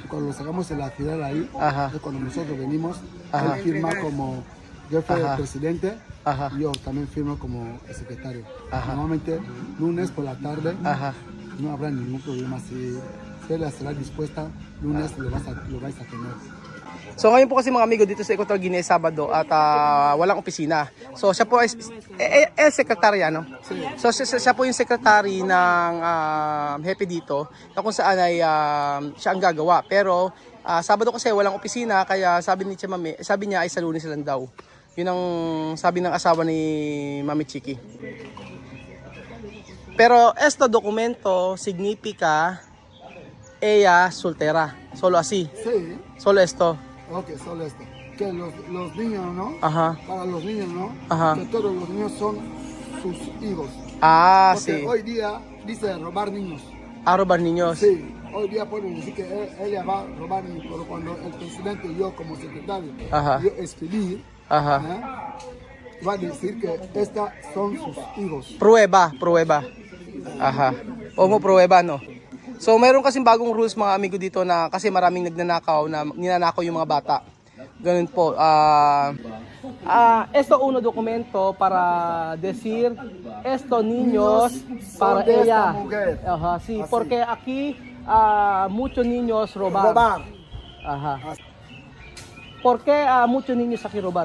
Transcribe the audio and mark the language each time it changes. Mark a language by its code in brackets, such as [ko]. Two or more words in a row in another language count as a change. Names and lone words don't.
[es] Cuando lo sacamos en la ciudad de ahí, Ajá. es cuando nosotros venimos, Ajá. él firma como jefe Ajá. presidente, Ajá. y yo también firmo como el secretario. Ajá. Normalmente lunes por la tarde Ajá. no habrá ningún problema. Si usted estará dispuesta, lunes lo vais a tener. [tl] So ngayon po kasi mga amigo dito sa Equatorial Guinea Sabado at walang opisina. So siya po ay sekretarya, no? So siya po yung sekretary ng hepe dito na kung saan ay siya ang gagawa. Pero Sabado kasi walang opisina kaya sabi ni Chamame, sabi niya ay sa Lunes lang daw. Yun ang sabi ng asawa ni Mami Chiki. [es] Pero esto documento significa ella soltera, solo así, Sí, solo esto. ok, solo esto. Que los niños, ¿no? Ajá. Para los niños, ¿no? Ajá. Que todos los niños son sus hijos. Ah, Porque sí. hoy día dice robar niños. Robar niños. Sí, hoy día pueden decir que ella va a robar niños, pero cuando el presidente y yo como secretario, Ajá. yo escribí, Ajá. va a decir que estas son sus hijos. Prueba. Aha. O mo prueba, no? [tl] So, meron kasing bagong rules mga amigo dito na kasi maraming ninanakaw yung mga bata. Ganun po. [es] Esto uno documento para decir esto niños para de esta ella. mujer. Ajá, sí, Así. porque aquí muchos niños robar. Robar. Ajá. ¿Por qué muchos niños aquí robar?